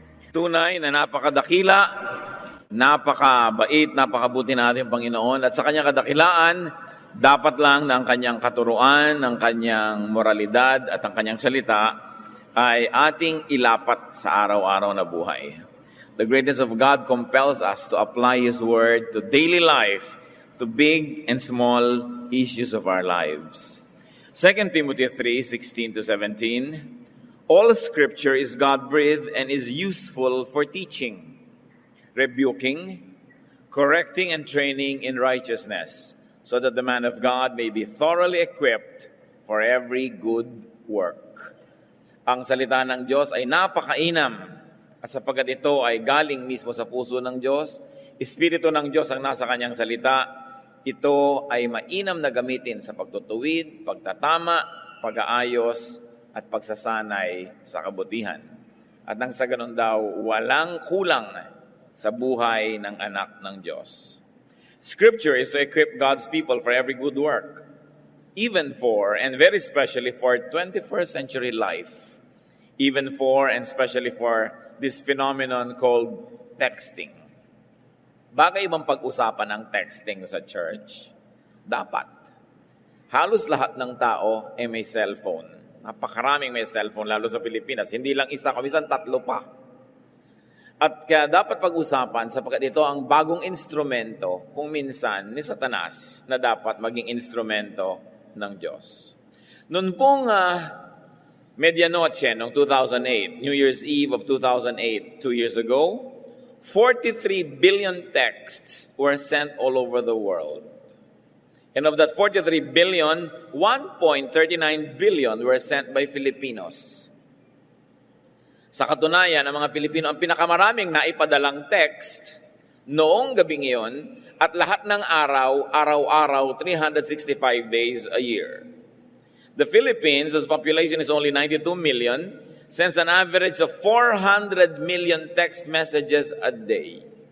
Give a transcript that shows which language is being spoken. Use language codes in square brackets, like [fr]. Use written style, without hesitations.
[tl] Tunay na napakadakila, napakabait, napakabuti natin Panginoon, at sa kanyang kadakilaan, dapat lang na ang kanyang katuruan, ang kanyang moralidad at ang kanyang salita ay ating ilapat sa araw-araw na buhay. [en] The greatness of God compels us to apply His Word to daily life, to big and small issues of our lives. 2 Timothy 3:16-17, all Scripture is God-breathed and is useful for teaching, rebuking, correcting, and training in righteousness, so that the man of God may be thoroughly equipped for every good work. [tl] Ang salita ng Diyos ay napakainam, at sapagkat ito ay galing mismo sa puso ng Diyos, Espiritu ng Diyos ang nasa kanyang salita, ito ay mainam na gamitin sa pagtutuwid, pagtatama, pag-aayos, at pagsasanay sa kabutihan. At nang sa ganun daw, walang kulang sa buhay ng anak ng Diyos. [en] Scripture is to equip God's people for every good work, even for, and very especially for 21st century life, even for and especially for this phenomenon called texting. [tl] Bagay bang pag-usapan ng texting sa church? Dapat. Halos lahat ng tao ay may cellphone. Napakaraming may cellphone, lalo sa Pilipinas. Hindi lang isa, kumisan tatlo pa. At kaya dapat pag-usapan sapagkat ito ang bagong instrumento, kung minsan, ni Satanas, na dapat maging instrumento ng Diyos. Noon pong medianoche noong [en] 2008, New Year's Eve of 2008, 2 years ago, 43 billion texts were sent all over the world. And of that 43 billion, 1.39 billion were sent by Filipinos. [tl] Sa katunayan, ang mga Pilipino ang pinakamaraming naipadalang text noong gabing iyon at lahat ng araw, araw-araw, [en] 365 days a year. The Philippines, whose population is only 92 million, sends an average of 400 million text messages a day.